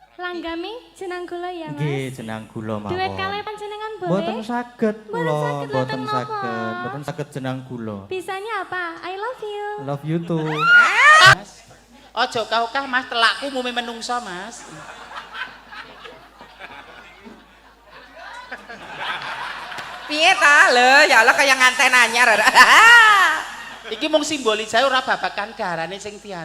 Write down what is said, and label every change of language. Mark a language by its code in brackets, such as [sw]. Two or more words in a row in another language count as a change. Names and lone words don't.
[jv] Langgami jenang kula ya, Mas. Nggih, jenang kula mawon. Duet kalih panjenengan boleh? Mboten saged kula, mboten mboten saged. napa? Mboten saged jenang kula. [id] Bisanya apa? [en] I love you. Love you too. [jv] Mas. Ojo kau Mas, telakku mumi menungso, Mas. Piye ta? Lho, ya Allah kaya nganten anyar. Iki mung simbolis ae ora babakan garane sing dianu.